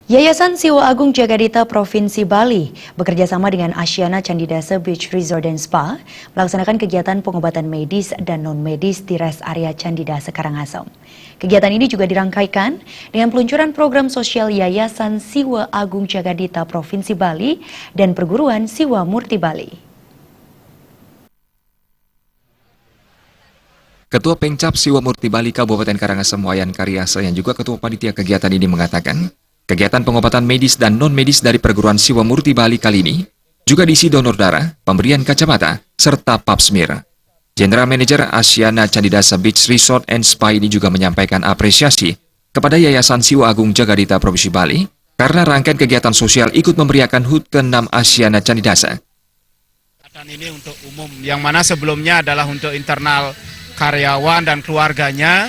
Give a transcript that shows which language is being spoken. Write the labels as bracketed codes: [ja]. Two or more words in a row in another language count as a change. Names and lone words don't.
[id] Yayasan Siwa Agung Jagadita Provinsi Bali bekerjasama dengan Asiana Candidase Beach Resort and Spa melaksanakan kegiatan pengobatan medis dan non-medis di [en] rest area [id] Candidase Karangasem. Kegiatan ini juga dirangkaikan dengan peluncuran program sosial Yayasan Siwa Agung Jagadita Provinsi Bali dan Perguruan Siwa Murti Bali. Ketua Pengcap Siwa Murti Bali Kabupaten Karangasem Wayan Karyasa yang juga Ketua Panitia kegiatan ini mengatakan, kegiatan pengobatan medis dan non-medis dari Perguruan Siwa Murti Bali kali ini juga diisi donor darah, pemberian kacamata, serta [en] pap smear. General Manager [id] Asiana Candidase Beach Resort and Spa ini juga menyampaikan apresiasi kepada Yayasan Siwa Agung Jagadita Provinsi Bali karena rangkaian kegiatan sosial ikut memeriahkan HUT ke-6 Asiana Candidase. Kegiatan ini untuk umum, yang mana sebelumnya adalah untuk internal karyawan dan keluarganya.